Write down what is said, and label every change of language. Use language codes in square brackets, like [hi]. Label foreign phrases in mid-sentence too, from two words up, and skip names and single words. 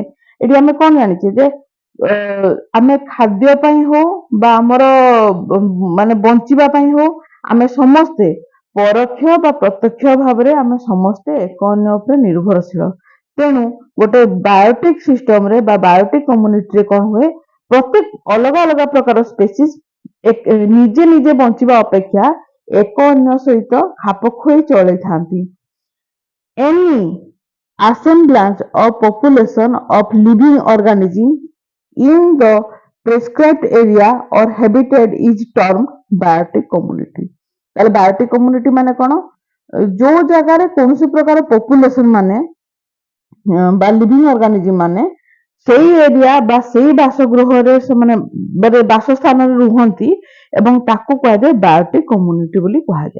[or] ଏଠି ଆମେ କଣ ଜାଣିଛେ ଯେ ଆମେ ଖାଦ୍ୟ ପାଇଁ ହଉ ବା ଆମର ମାନେ ବଞ୍ଚିବା ପାଇଁ ହଉ ଆମେ ସମସ୍ତେ ପରୋକ୍ଷ ବା ପ୍ରତ୍ୟକ୍ଷ ଭାବରେ ଆମେ ସମସ୍ତେ ଏକ ଅନ୍ୟ ଉପରେ ନିର୍ଭରଶୀଳ। ତେଣୁ ଗୋଟେ [en] biotic system [or] ରେ ବା [en] biotic communityରେ [or] କଣ ହୁଏ, ପ୍ରତ୍ୟେକ ଅଲଗା ଅଲଗା ପ୍ରକାର ସ୍ପେସିସ୍ ନିଜେ ନିଜେ ବଞ୍ଚିବା ଅପେକ୍ଷା ଏକ ଅନ୍ୟ ସହିତ ଖାପ ଖୁଆଇ ଚଳିଥାନ୍ତି। [en] Any assemblage of population of living organism in the prescribed area or habitat is termed biotic community। [or] ତାହେଲେ [en] biotic community [or] ମାନେ କଣ? ଯୋଉ ଜାଗାରେ କୌଣସି ପ୍ରକାର ପପୁଲେସନ ମାନେ ବା [en] living organism [or] ମାନେ ସେଇ ଏରିଆ ବା ସେଇ ବାସଗୃହରେ ସେମାନେ ବାସସ୍ଥାନରେ ରୁହନ୍ତି ଏବଂ ତାକୁ କୁହାଯାଏ [en] biotic community [or] ବୋଲି କୁହାଯାଏ।